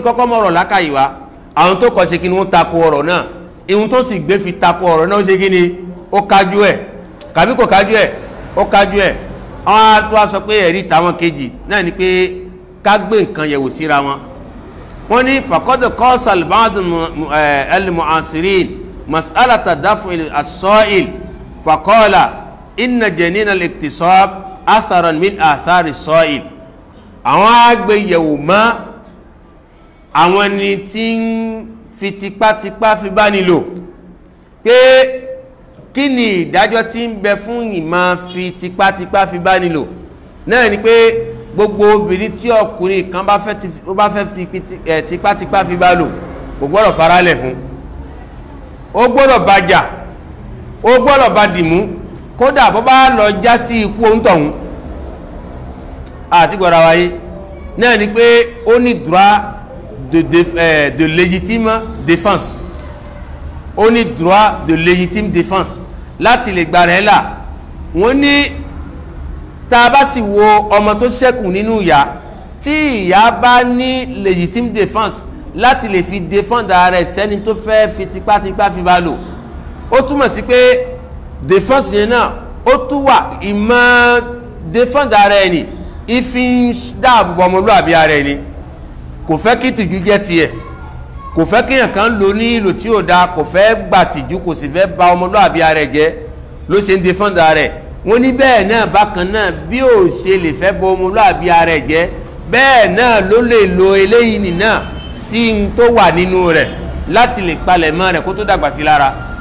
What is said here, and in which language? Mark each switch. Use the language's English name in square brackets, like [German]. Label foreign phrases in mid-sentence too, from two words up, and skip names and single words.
[Yoruba] kọ́kọ́ mọ̀rọ̀ lákàyè wá àwọn tó kọ́ ṣe kí ni wọ́n tako ọ̀rọ̀ náà ihun tó sì gbé fi tako ọ̀rọ̀ náà ṣe kí ni ó kájú ẹ̀ kàbí kò kájú ẹ̀ ó kájú ẹ̀ àwọn tó wá sọ pé ẹ̀rí tàwọn kejì náà ni pé ká gbé nǹkan yẹ̀wò síra wọn wọ́n ní [Arabic] فقد قاس البعض المعاصرين مسألة دفع الصائل فقال إن جنين الاكتساب أثرا من أثر الصائل [Yoruba] àwọn agbèyẹ̀wò mọ́ àwọn ni tí ń fi tipátipá fi bá nílò pé kí ni ìdájọ́ tí ń bẹ fún ìmọ̀ fi tipátipá fi bá nílò náà ni pé gbogbo obìnrin tí ọkùnrin kan bá fẹ́ fi tipátipá fi bá lò kò gbọ́dọ̀ faralẹ̀ fún ó gbọ́dọ̀ bá jà ó gbọ́dọ̀ bá dìmú kódà bó bá lọ já sí ikú òǹtọ̀hún àti gbọ́dọ̀ wáyé náà ni pé ó ní [French] droit de légitime défense [Yoruba] ó ní [French] droit de légitime défense [Yoruba] láti lè gbà rẹ̀ là wọ́n ní tá a bá sì wo ọmọ tó ṣẹ́kù nínú ìyá tí ìyá bá ní [French] légitime défense [Yoruba] láti lè fi défendre ara ẹ̀ sẹ́ni tó fẹ́ fi tipátipá fi bá lò ó túmọ̀ sí pé défense yẹn náà ó tún wà ìmọ̀ défendre ara ẹ̀ ni ìfi ń dáàbò ọmọlúwàbí ara ẹ̀ ni kò fẹ́ kí tìjú jẹ́ tiẹ̀ kò fẹ́ kí èèyàn kan lò ní ìlò tí ò dáa kò fẹ́ gbà tìjú kò sì fẹ́ bà ọmọlúwàbí ara ẹ̀ jẹ́ ló ṣe ń défendre ara ẹ̀ wọ́n ní bẹ́ẹ̀ náà bákan náà bí ò ṣe lè fẹ́ bà ọmọlúwàbí ara ẹ̀ jẹ́ bẹ́ẹ̀ náà ló lè lo eléyìí nìna sí n tó wà nínú rẹ̀ láti lè palẹ̀ mọ́ rẹ̀ kó tó dàgbà sí lára